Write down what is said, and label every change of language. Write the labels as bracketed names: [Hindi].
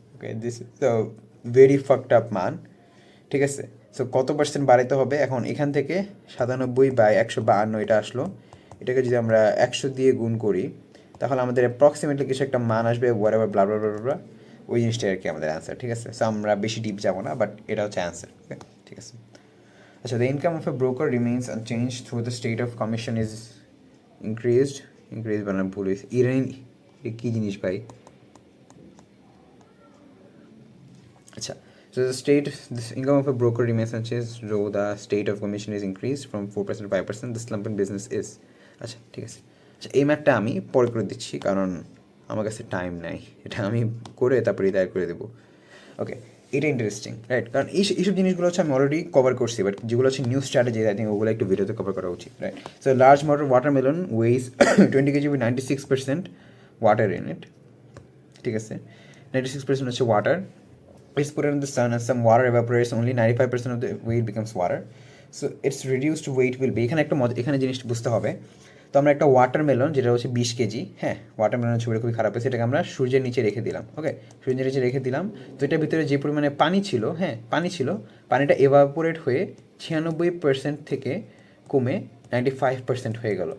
[Bangla] Okay, [English] This is the very fucked up man. [Bangla] ঠিক আছে, সো কত পার্সেন্ট বাড়াইতে হবে, এখন এখান থেকে 97/152 এটা আসলো, এটাকে যদি আমরা 100 দিয়ে গুণ করি তাহলে আমাদের অ্যাপ্রক্সিমেটলি কিছু একটা মান আসবে, ওয়ারেভার ব্লা ব্লা ব্লা ব্লা, ওই জিনিসটাই আর কি আমাদের অ্যান্সার। ঠিক আছে, সো আমরা বেশি ডিপ যাবো না, বাট এটা হচ্ছে অ্যান্সার। ওকে ঠিক আছে, [English] আচ্ছা, the income of a broker remains unchange through the state of commission is increase বানাম পুলিশ ইরানি [Bangla] কী জিনিস ভাই? [English] আচ্ছা, so the income of a broker remains unchanged though the state of commission is increased from 4% to 5%. The slump in business is. [Bangla] আচ্ছা ঠিক আছে। আচ্ছা, এই ম্যাথটা আমি পরে করে দিচ্ছি কারণ আমার কাছে টাইম নাই, এটা আমি করে তারপরে দায়ের করে দেবো। ওকে, এটা ইন্টারেস্টিং রাইট, কারণ এইসব জিনিসগুলো হচ্ছে আমি অলরেডি কভার করছি, বাট যেগুলো হচ্ছে নিউ স্ট্র্যাটেজি আই থিঙ্ক ওগুলো একটু ভিডিওতে কভার করা উচিত right. [English] so large watermelon weighs 20 KG with 96% water in it, [Bangla] ঠিক আছে, 96% হচ্ছে water. [English] It's put in the sun and some water evaporates, only 95% of the weight becomes water. So its reduced weight will be, [Bangla] এখানে একটা এখানে জিনিসটা বুঝতে হবে। তো আমরা একটা ওয়াটারমেলন যেটা হচ্ছে 20 কেজি, হ্যাঁ ওয়াটারমেলনের ছবিটা খুবই খারাপ হয়েছে, এটাকে আমরা সূর্যের নিচে রেখে দিলাম। ওকে, সূর্যের নিচে রেখে দিলাম, তো এটার ভিতরে যে পরিমাণে পানি ছিল, হ্যাঁ পানি ছিল, পানিটা এভাপোরেট হয়ে 96% থেকে কমে 95% হয়ে গেল।